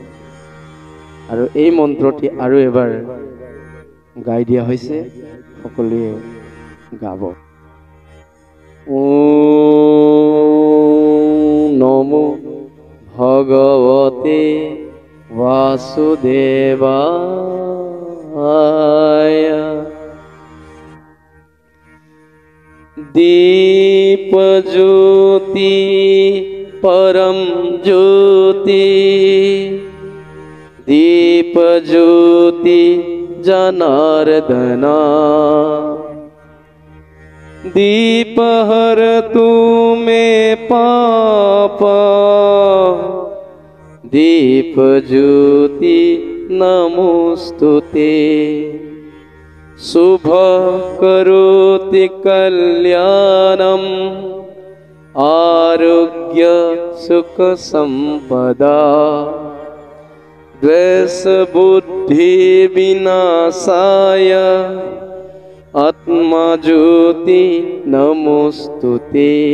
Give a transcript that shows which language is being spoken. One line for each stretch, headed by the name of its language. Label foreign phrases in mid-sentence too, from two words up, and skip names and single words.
Assamese: আৰু এই মন্ত্ৰটি আৰু এবাৰ গাই দিয়া হৈছে, সকলোৱে গাব।
Sanskrit: ओम् नमो भगवते वासुदेवाय। दीप ज्योति परम ज्योति, दीप ज्योति जनार्दना, दीप हर तू में पाप, दीप ज्योति नमोस्तुते। शुभ करोति कल्याणम, आरोग्य सुख संपदा, द्वेष बुद्धि विनाशाय, आत्मा ज्योति नमोस्तुते।